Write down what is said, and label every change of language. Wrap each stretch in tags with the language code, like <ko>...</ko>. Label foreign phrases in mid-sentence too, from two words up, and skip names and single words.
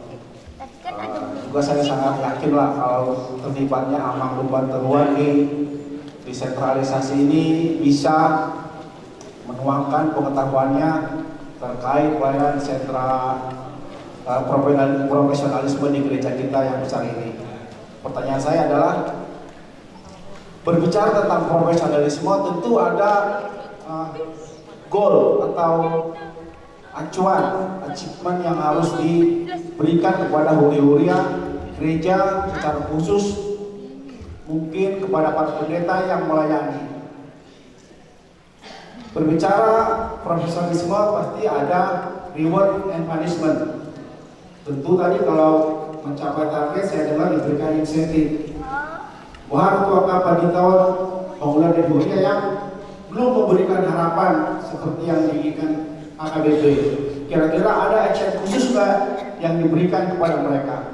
<id>Juga saya sangat yakin lah kalau terlibatnya Amang Lumban Teruan di desentralisasi ini bisa menuangkan pengetahuannya terkait pelayanan sentra profesionalisme di gereja kita yang besar ini. Pertanyaan saya adalah, berbicara tentang profesionalisme tentu ada goal atau acuan, achievement yang harus diberikan kepada huri-huria gereja secara khusus, mungkin kepada para pendeta yang melayani. Berbicara profesionalisme pasti ada</id> <en>reward and punishment.</en> <id>Tentu tadi kalau mencapai target saya dengar diberikan insentif. Wahai ketua Panitia Bangunan dan Huria yang belum memberikan harapan seperti yang diinginkan HKBP, kira-kira ada action khusus nggak yang diberikan kepada mereka?</id>